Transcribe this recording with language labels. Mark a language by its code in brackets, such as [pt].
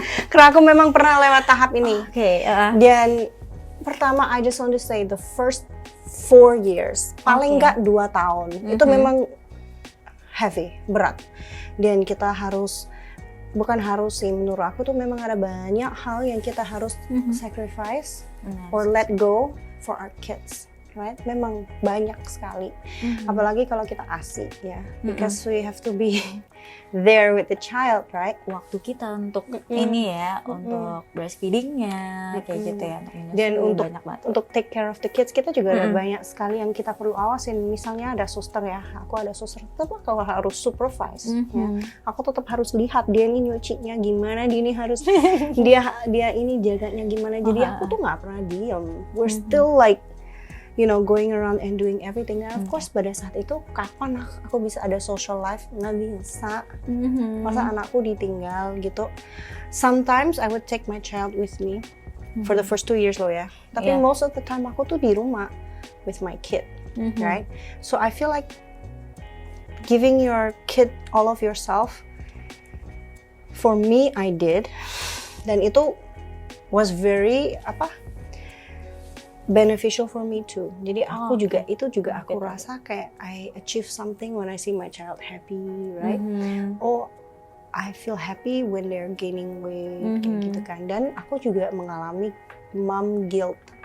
[id] Karena aku memang pernah lewat tahap ini. Dan pertama, [en] I just want to say the first 4 years, [id] paling nggak 2 tahun, itu memang heavy, berat. Dan kita harus, bukan harus sih, menurut aku tuh memang ada banyak hal yang kita harus sacrifice [en] or let go for our kids. Right? [id] Memang banyak sekali, apalagi kalau kita ASI ya, [en] because we have to be there with the child, right? [id] Waktu kita untuk ini ya, untuk breastfeedingnya, kayak gitu ya. Dan untuk [en] take care of the kids, [id] kita juga ada banyak sekali yang kita perlu awasin. Misalnya ada suster ya, aku ada suster, tetap kalau harus supervise, ya. Aku tetap harus lihat dia ini nyucinya gimana, dia ini harus dia ini jaganya gimana. Jadi aku tuh nggak pernah diam. [en] We're still like, you know, going around and doing everything. And of course [id] pada saat itu kapan aku bisa ada social life? Nggak bisa. Masa anakku ditinggal gitu. [en] Sometimes I would take my child with me for the first 2 years [id] loh ya. [en] Tapi most of the time [id] aku tuh di rumah [en] with my kid, right? So I feel like giving your kid all of yourself, for me I did. [id] Dan itu [en] was very beneficial for me too. [id] Jadi aku juga aku rasa kayak [en] I achieve something when I see my child happy, right? Oh, I feel happy when they're gaining weight, [id] kayak gitu kan. Dan aku juga mengalami mom guilt.